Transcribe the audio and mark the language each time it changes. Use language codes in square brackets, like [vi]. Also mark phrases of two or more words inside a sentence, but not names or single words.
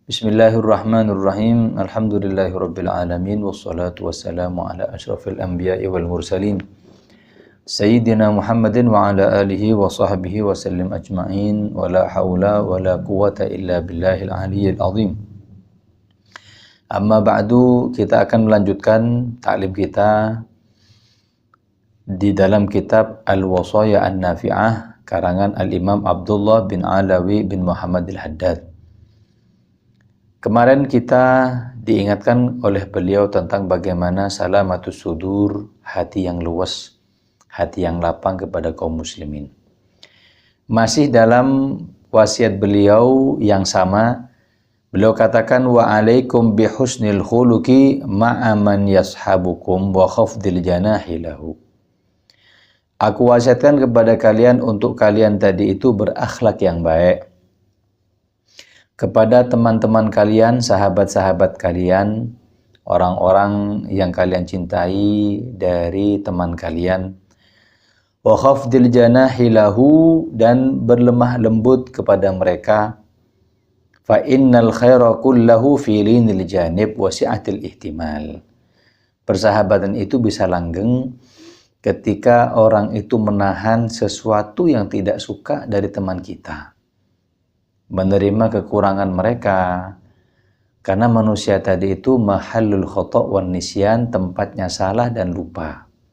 [ar] بسم الله الرحمن الرحيم. الحمد لله رب العالمين والصلاة والسلام على أشرف الأنبياء والمرسلين سيدنا محمد وعلى آله وصحبه وسلم أجمعين ولا حول ولا قوة إلا بالله العلي العظيم. أما بعد, [id] kita akan melanjutkan ta'lim kita di dalam kitab Al-Wasaya An-Nafi'ah karangan Al-Imam Abdullah bin Alawi bin Muhammad Al-Haddad. Kemarin kita diingatkan oleh beliau tentang bagaimana [ar] سلامة الصدور, [id] hati yang luas, hati yang lapang kepada kaum muslimin. Masih dalam wasiat beliau yang sama, beliau katakan [ar] وعليكم بحسن الخلق مع من يصحبكم وخفض الجناح له. [id] Aku wasiatkan kepada kalian untuk kalian tadi itu berakhlak yang baik kepada teman-teman kalian, sahabat-sahabat kalian, orang-orang yang kalian cintai dari teman kalian. [ar] وخفض الجناح له, [id] dan berlemah lembut kepada mereka. [ar] فإن الخير كله في لين الجانب وسعة الاحتمال. [id] Persahabatan itu bisa langgeng ketika orang itu menahan sesuatu yang tidak suka dari teman kita, menerima kekurangan mereka, karena manusia tadi itu [ar] محل الخطأ والنسيان, [id] tempatnya salah dan lupa.